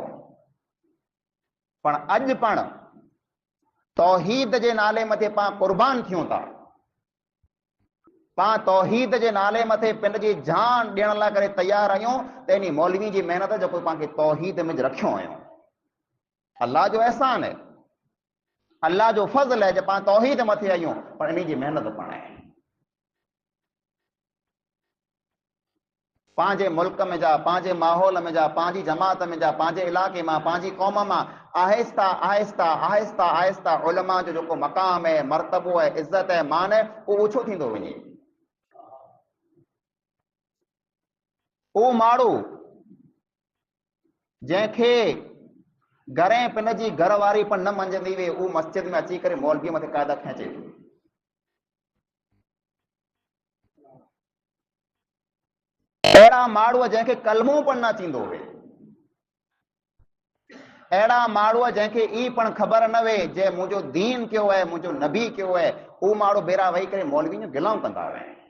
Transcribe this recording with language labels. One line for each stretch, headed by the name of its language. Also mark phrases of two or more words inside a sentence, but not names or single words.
Sindhi: पण अॼु पण तौहीद जे नाले मथे पाण कुर्बान थियूं था। पाण तौहीद जे नाले मथे पिंड जी जान ॾियण लाइ करे तयार आहियूं त इन मौलवी जी महिनत जेको पाण खे तौहीद में रखियो आहियूं। अल्लाह जो एहसान है, अल्लाह जो फज़ल है जे पाण तौहीद मथे आहियूं, पर इन जी महिनत पाण आहे। पंहिंजे मुल्क में जा, पंहिंजे माहौल में जा, पंहिंजी जमात में जा, पंहिंजे इलाके मां, पंहिंजी क़ौम मां आहिस्ता आहिस्ता आहिस्ता आहिस्ता उलमा जो जेको मक़ाम है, मर्तबो है, इज़त है, मान है, उहो ओछो थींदो वञे। उहो माण्हू जंहिंखे घरें पिन जी घरवारी पण न मंझंदी हुई, उहो मस्जिद में अची करे मौलवीअ मथे क़ाइदा खींचे थो। अहिड़ा माण्हू जंहिंखे कलमो पण न थींदो हुए, अहिड़ा माण्हू जंहिंखे ई पण ख़बर न हुए जे मुंहिंजो दीन कयो आहे, मुंहिंजो नबी कयो आहे, उहो माण्हू बेरा वेही करे मौलवी जूं गिलाऊं कंदा हुआ।